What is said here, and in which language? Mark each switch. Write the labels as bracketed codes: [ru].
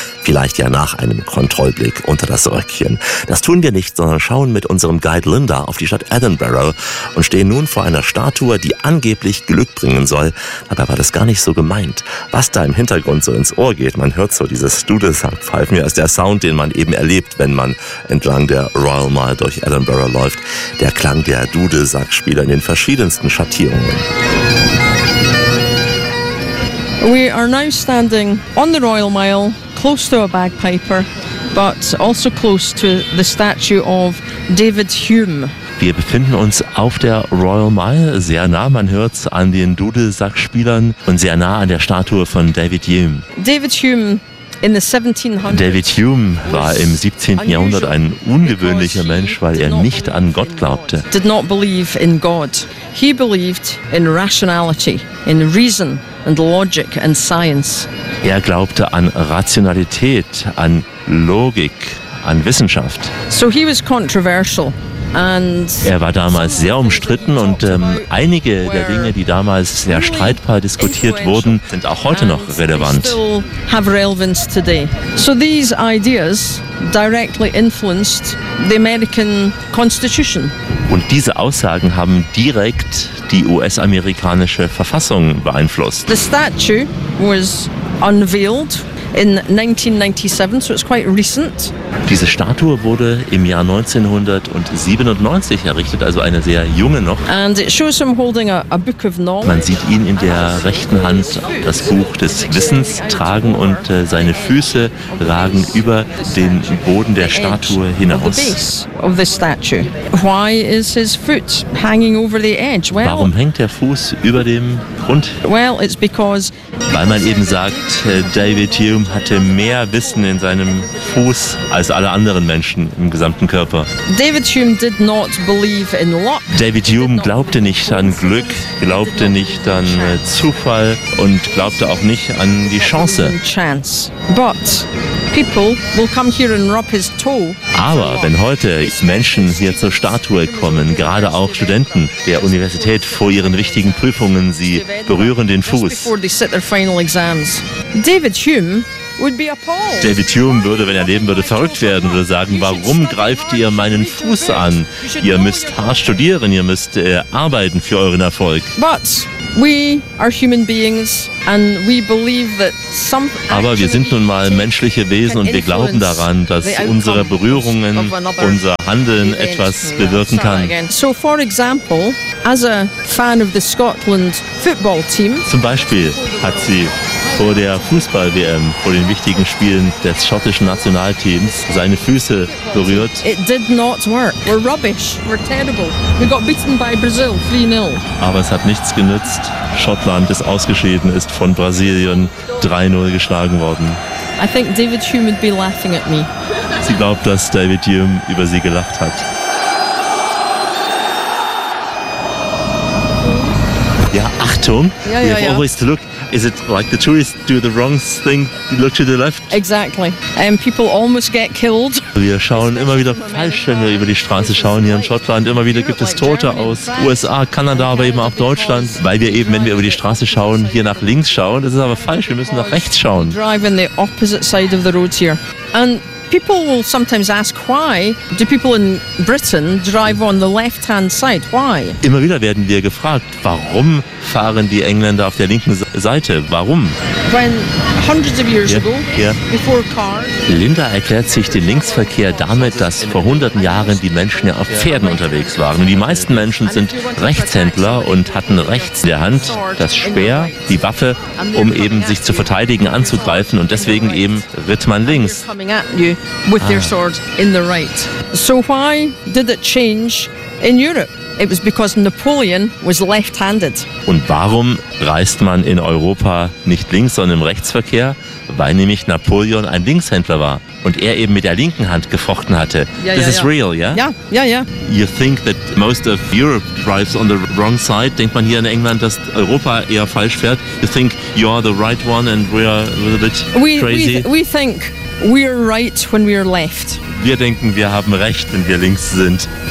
[de] Vielleicht ja nach einem Kontrollblick unter das Röckchen. Das tun wir nicht, sondern schauen mit unserem Guide Linda auf die Stadt Edinburgh und stehen nun vor einer Statue, die angeblich Glück bringen soll. Dabei war das gar nicht so gemeint. Was da im Hintergrund so ins Ohr geht, man hört so dieses Dudelsackpfeifen. Ja, ist der Sound, den man eben erlebt, wenn man entlang der Royal Mile durch Edinburgh läuft. Der Klang der Dudelsackspieler in den verschiedensten Schattierungen. [en] We are now standing on the Royal Mile, close to a bagpiper, but also close to the statue of David Hume. [de] Wir befinden uns auf der Royal Mile, sehr nah, man hört es an den Dudelsackspielern und sehr nah an der Statue von David Hume. David Hume David Hume war im 17. Jahrhundert ein ungewöhnlicher Mensch, weil er nicht an Gott glaubte. [en] Did not believe in God. He believed in rationality, in reason and logic and science. [de] Er glaubte an Rationalität, an Logik, an Wissenschaft. [en] So he was controversial. [de] Er war damals sehr umstritten und einige der Dinge, die damals sehr streitbar diskutiert wurden, sind auch heute noch relevant. [en] So these ideas directly influenced the American Constitution. [de] Und diese Aussagen haben direkt die US-amerikanische Verfassung beeinflusst. [en] The statue was unveiled in 1997, so it's quite recent. [de] Diese Statue wurde im Jahr 1997 errichtet, also eine sehr junge noch. [en] And it shows him holding a book of knowledge. [de] Man sieht ihn in der rechten Hand das Buch des Wissens tragen und seine Füße ragen über den Boden der Statue hinaus. [en] Why is his foot hanging over the edge? [de] Well, warum hängt der Fuß über dem Grund? [en] Well, it's because, [de] weil man eben sagt, David Hume hatte mehr Wissen in seinem Fuß als alle anderen Menschen im gesamten Körper. [en] David Hume did not believe in luck. [de] David Hume glaubte nicht an Glück, glaubte nicht an Zufall und glaubte auch nicht an die Chance. [en] But people will come here and rub his toe. [de] Aber wenn heute Menschen hier zur Statue kommen, gerade auch Studenten der Universität vor ihren wichtigen Prüfungen, sie berühren den Fuß. David Hume würde, wenn er leben würde, verrückt werden, würde sagen, warum greift ihr meinen Fuß an? Ihr müsst hart studieren, ihr müsst arbeiten für euren Erfolg. Aber wir sind nun mal menschliche Wesen und wir glauben daran, dass unsere Berührungen, unser Handeln etwas bewirken kann. [en] So for example, as a fan of the Scotland football team, [de] zum Beispiel hat sie vor der Fußball-WM, vor den wichtigen Spielen des schottischen Nationalteams, seine Füße berührt. [en] It did not work. We're rubbish. We're terrible. We got beaten by Brazil 3-0. [de] Aber es hat nichts genützt. Schottland ist ausgeschieden, ist von Brasilien 3-0 geschlagen worden. [en] I think David Hume would be laughing at me. [de] Sie glaubt, dass David Hume über sie gelacht hat. Ja, Achtung. Ja, [en] we have always to look. Is it like the tourists do the wrong thing, look to the left? Exactly. People almost get killed. [de] Wir schauen immer wieder falsch, wenn wir über die Straße schauen hier in Schottland. Immer wieder gibt es Tote aus USA, Kanada, aber eben auch Deutschland. Weil wir eben, wenn wir über die Straße schauen, hier nach links schauen. Das ist aber falsch, wir müssen nach rechts schauen. [en] Driving the opposite side of the road here. And people will sometimes ask, why do people in Britain drive on the left-hand side? Why? [de] Immer wieder werden wir gefragt, warum fahren die Engländer auf der linken Seite? Warum? [en] When hundreds of years ago, before cars. [de] Linda erklärt sich den Linksverkehr damit, dass vor hunderten Jahren die Menschen ja auf Pferden unterwegs waren. Und die meisten Menschen sind Rechtshändler und hatten rechts in der Hand das Speer, die Waffe, um eben sich zu verteidigen, anzugreifen. Und deswegen eben ritt man links. [en] With their sword in the right. So why did it change in Europe? It was because Napoleon was left-handed. [de] Und warum reist man in Europa nicht links, sondern im Rechtsverkehr? Weil nämlich Napoleon ein Linkshändler war und er eben mit der linken Hand gefochten hatte. [en] Ja, this is real. You think that most of Europe drives on the wrong side? [de] Denkt man hier in England, dass Europa eher falsch fährt? [en] You think you're the right one and we are a little bit crazy? We think we are right when we are left. [de] Wir denken, wir haben recht, wenn wir links sind.